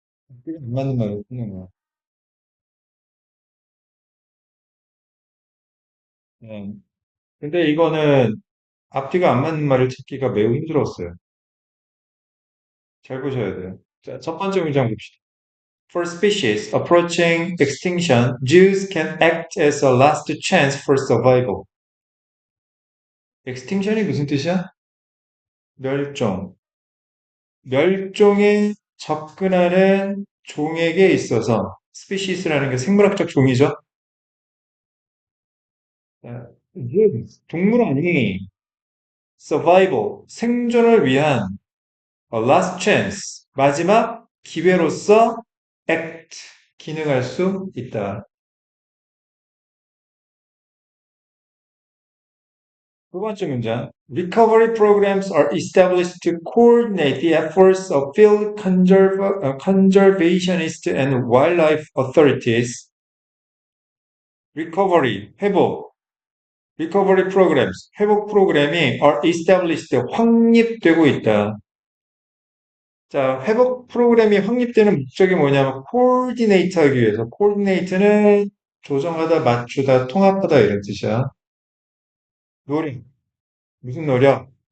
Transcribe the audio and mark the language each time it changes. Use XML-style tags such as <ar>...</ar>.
<ko>앞뒤가 안 맞는 말을 쓰는 거야. 예. 근데 이거는 앞뒤가 안 맞는 말을 찾기가 매우 힘들었어요. 잘 보셔야 돼요. 자, 첫 번째 문장 봅시다.</ko> <en>For species approaching extinction, Jews can act as a last chance for survival.</en> <ko>extinction이 무슨 뜻이야? 멸종. 멸종에 접근하는 종에게 있어서 species라는 게 생물학적 종이죠. 자, 이게 동물원이 survival, 생존을 위한</ko> <en>a last chance,</en> <ko>마지막 기회로서 act, 기능할 수 있다. 두 번째 문장.</ko> <en>Recovery programs are established to coordinate the efforts of conservationists and wildlife authorities.</en> <ko>Recovery, 회복, recovery programs, 회복 프로그램이</ko> <en>are established,</en> <ko>확립되고 있다. 자, 회복 프로그램이 확립되는 목적이 뭐냐면 coordinate 하기 위해서. coordinate는 조정하다, 맞추다, 통합하다 이런 뜻이야. 노력. 무슨 노력?</ko>